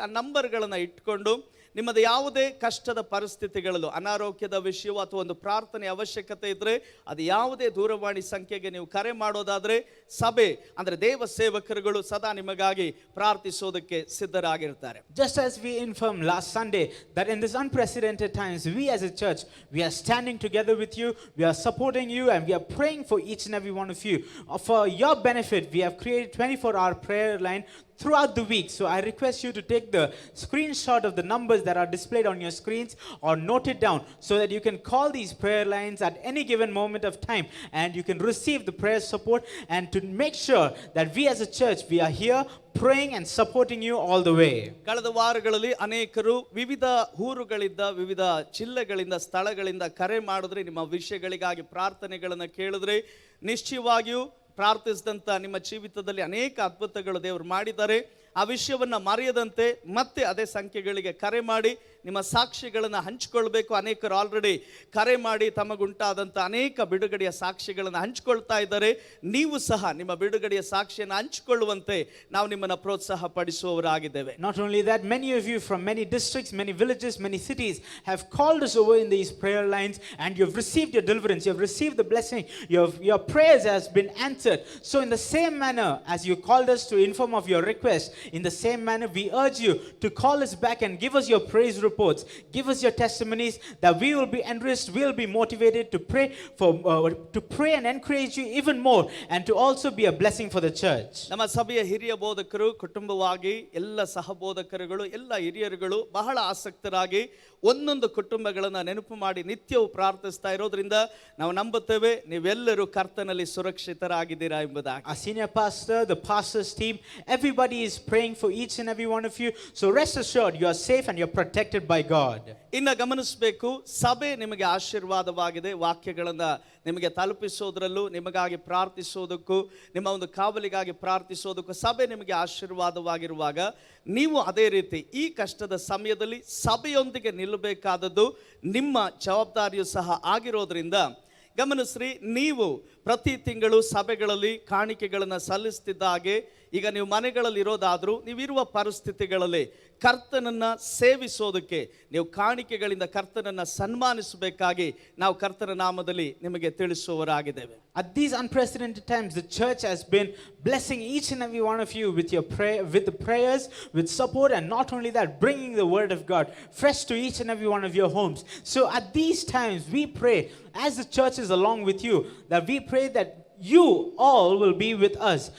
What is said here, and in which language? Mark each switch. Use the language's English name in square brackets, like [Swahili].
[Kannada] ಆ ನಂಬರ್ಗಳನ್ನು ಇಟ್ಕೊಂಡು ನಿಮ್ಮದು ಯಾವುದೇ ಕಷ್ಟದ ಪರಿಸ್ಥಿತಿಗಳಲ್ಲೂ, ಅನಾರೋಗ್ಯದ ವಿಷಯವೋ ಅಥವಾ ಒಂದು ಪ್ರಾರ್ಥನೆ ಅವಶ್ಯಕತೆ ಇದ್ದರೆ ಅದು ಯಾವುದೇ ದೂರವಾಣಿ ಸಂಖ್ಯೆಗೆ ನೀವು ಕರೆ ಮಾಡೋದಾದರೆ ಸಭೆ ಅಂದರೆ ದೇವ ಸೇವಕರುಗಳು ಸದಾ ನಿಮಗಾಗಿ ಪ್ರಾರ್ಥಿಸೋದಕ್ಕೆ ಸಿದ್ಧರಾಗಿರ್ತಾರೆ. [English] Just as we informed last Sunday that in this unprecedented times, we as a church, we are standing together with you, we are supporting you, and we are praying for each and every one of you. For your benefit, we have created 24-hour prayer line throughout the week. So I request you to take the screenshot of the numbers that are displayed on your screens or note it down so that you can call these prayer lines at any given moment of time and you can receive the prayer support, and to make sure that we as a church, we are here praying and supporting you all the way. [Kannada] ಕಳೆದ ವಾರಗಳಲ್ಲಿ ಅನೇಕರು ವಿವಿಧ ಊರುಗಳಿಂದ, ವಿವಿಧ ಜಿಲ್ಲೆಗಳಿಂದ, ಸ್ಥಳಗಳಿಂದ ಕರೆ ಮಾಡಿದ್ರೆ, ನಿಮ್ಮ ವಿಷಯಗಳಿಗಾಗಿ ಪ್ರಾರ್ಥನೆಗಳನ್ನು ಕೇಳಿದ್ರೆ, ನಿಶ್ಚಯವಾಗಿಯೂ ಪ್ರಾರ್ಥಿಸಿದಂಥ ನಿಮ್ಮ ಜೀವಿತದಲ್ಲಿ ಅನೇಕ ಅದ್ಭುತಗಳು ದೇವರು ಮಾಡಿದ್ದಾರೆ. ಆ ವಿಷಯವನ್ನು ಮರೆಯದಂತೆ ಮತ್ತೆ ಅದೇ ಸಂಖ್ಯೆಗಳಿಗೆ ಕರೆ ಮಾಡಿ ನಿಮ್ಮ ಸಾಕ್ಷಿಗಳನ್ನು ಹಂಚಿಕೊಳ್ಬೇಕು. ಅನೇಕರು ಆಲ್ರೆಡಿ ಕರೆ ಮಾಡಿ ತಮಗುಂಟಾದಂಥ ಅನೇಕ ಬಿಡುಗಡೆಯ ಸಾಕ್ಷಿಗಳನ್ನು ಹಂಚಿಕೊಳ್ತಾ ಇದ್ದಾರೆ. ನೀವು ಸಹ ನಿಮ್ಮ ಬಿಡುಗಡೆಯ ಸಾಕ್ಷಿಯನ್ನು ಹಂಚಿಕೊಳ್ಳುವಂತೆ ನಾವು ನಿಮ್ಮನ್ನು ಪ್ರೋತ್ಸಾಹ ಪಡಿಸುವವರಾಗಿದ್ದೇವೆ. [English] Not only that, many of you from many districts, many villages, many cities have called us over in these prayer lines, and you have received your deliverance, you have received the blessing, your prayers has been answered. So in the same manner as you called us to inform of your request, in the same manner we urge you to call us back and give us your praise reports, give us your testimonies, that we will be enriched, we will be motivated to pray and encourage you even more, and to also be a blessing for the church. [Kannada] ನಮ್ಮ ಸಭೆಯ ಹಿರಿಯ ಬೋಧಕರು ಕುಟುಂಬವಾಗಿ ಎಲ್ಲ ಸಹಬೋಧಕರುಗಳು ಎಲ್ಲ ಹಿರಿಯರುಗಳು ಬಹಳ ಆಸಕ್ತರಾಗಿ ಒಂದೊಂದು ಕುಟುಂಬಗಳನ್ನು ನೆನಪು ಮಾಡಿ ನಿತ್ಯವೂ ಪ್ರಾರ್ಥಿಸ್ತಾ ಇರೋದ್ರಿಂದ ನಾವು ನಂಬುತ್ತೇವೆ ನೀವೆಲ್ಲರೂ ಕರ್ತನಲ್ಲಿ ಸುರಕ್ಷಿತರಾಗಿದ್ದೀರಾ ಎಂಬುದಾಗಿ. [English] Our senior pastor, the pastor's team, everybody is praying for each and every one of you. So rest assured, you are safe and you're protected by God. [Kannada] ಇನ್ನು ಗಮನಿಸಬೇಕು, ಸಭೆ ನಿಮಗೆ ಆಶೀರ್ವಾದವಾಗಿದೆ. ವಾಕ್ಯಗಳನ್ನು ನಿಮಗೆ ತಲುಪಿಸೋದ್ರಲ್ಲೂ, ನಿಮಗಾಗಿ ಪ್ರಾರ್ಥಿಸೋದಕ್ಕೂ, ನಿಮ್ಮ ಒಂದು ಕಾವಲಿಗಾಗಿ ಪ್ರಾರ್ಥಿಸೋದಕ್ಕೂ ಸಭೆ ನಿಮಗೆ ಆಶೀರ್ವಾದವಾಗಿರುವಾಗ, ನೀವು ಅದೇ ರೀತಿ ಈ ಕಷ್ಟದ ಸಮಯದಲ್ಲಿ ಸಭೆಯೊಂದಿಗೆ ನಿಲ್ಲಬೇಕಾದದ್ದು ನಿಮ್ಮ ಜವಾಬ್ದಾರಿಯೂ ಸಹ ಆಗಿರೋದ್ರಿಂದ ಗಮನಿಸ್ರಿ. ನೀವು ಪ್ರತಿ ತಿಂಗಳು ಸಭೆಗಳಲ್ಲಿ ಕಾಣಿಕೆಗಳನ್ನು ಸಲ್ಲಿಸ್ತಿದ್ದ ಹಾಗೆ ಈಗ ನೀವು ಮನೆಗಳಲ್ಲಿ ಇರೋದಾದರೂ, ನೀವಿರುವ ಪರಿಸ್ಥಿತಿಗಳಲ್ಲಿ ಕರ್ತನನ್ನು ಸೇವಿಸೋದಕ್ಕೆ ನೀವು ಕಾಣಿಕೆಗಳಿಂದ ಕರ್ತನನ್ನು ಸನ್ಮಾನಿಸಬೇಕಾಗಿ ನಾವು ಕರ್ತನ ನಾಮದಲ್ಲಿ ನಿಮಗೆ ತಿಳಿಸುವವರಾಗಿದ್ದೇವೆ. [English] At these unprecedented times, the church has been blessing each and every one of you with your prayer, with the prayers, with support, and not only that, bringing the word of God fresh to each and every one of your homes. So at these times, we pray, as the church is along with you, that we pray that you all will be with us.